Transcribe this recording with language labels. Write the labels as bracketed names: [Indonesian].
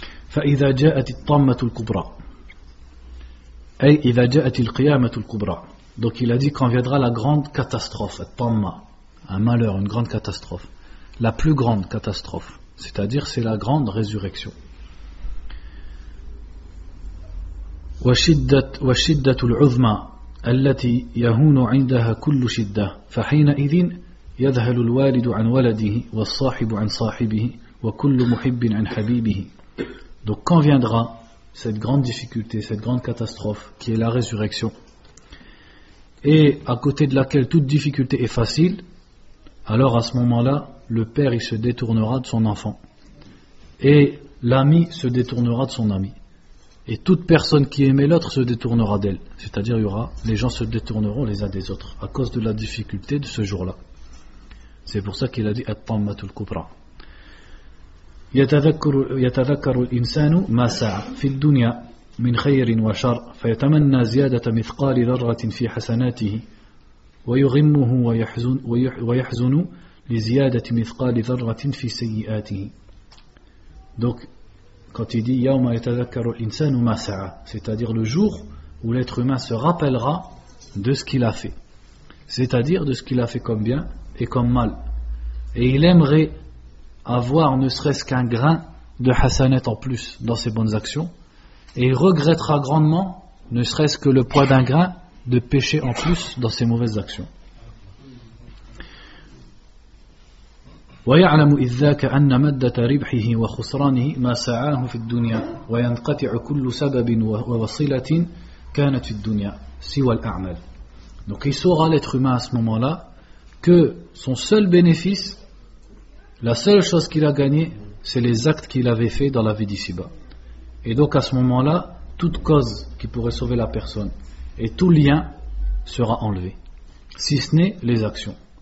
[Arabic] فَإِذَا جَاءَتِ الطَّمَّةُ الْكُبْرَى أي إِذَا جَاءَتِ الْقِيَامَةُ الْكُبْرَى. [French] Donc il a dit quand viendra la grande catastrophe, un malheur, une grande catastrophe. La plus grande catastrophe, c'est-à-dire c'est la grande résurrection. [Arabic] وشدت العظمى التي يهون عندها كل شدة فحينئذ يذهل الوالد عن ولده والصاحب عن صاحبه وكل محب عن حبيبه. [French] Donc quand viendra cette grande difficulté, cette grande catastrophe qui est la résurrection, et à côté de laquelle toute difficulté est facile, alors à ce moment-là le père il se détournera de son enfant et l'ami se détournera de son ami et toute personne qui aimait l'autre se détournera d'elle, c'est-à-dire il y aura, les gens se détourneront les uns des autres à cause de la difficulté de ce jour-là. C'est pour ça qu'il a dit [Arabic] at-tammatul kubra. يتذكر الإنسان ما سعى في الدنيا من خير وشر فيتمنى زيادة مثقال ذرة في حسناته ويغمه ويحزن لزيادة مثقال ذرة في سيئاته. [French] Donc quand il dit [Arabic] يوم يتذكر الإنسان ما سعى, [French] c'est-à-dire le jour où l'être humain se rappellera de ce qu'il a fait, c'est-à-dire de ce qu'il a fait comme bien et comme mal, et il aimerait avoir ne serait-ce qu'un grain de hasanet en plus dans ses bonnes actions, et il regrettera grandement ne serait-ce que le poids d'un grain de péché en plus dans ses mauvaises actions. [Arabic] ويعلم إذ ذاك أن مدة ربحه وخسرانه ما سعاه في الدنيا وينقطع كل سبب ووصلة كانت في الدنيا سوى الأعمال. [French] Donc il saura l'être humain à ce moment-là que son seul bénéfice, la seule chose qu'il a gagnée, c'est les actes qu'il avait faits dans la vie d'ici-bas. Et donc à ce moment-là, toute cause qui pourrait sauver la personne et tout lien sera enlevé, si ce n'est les actions.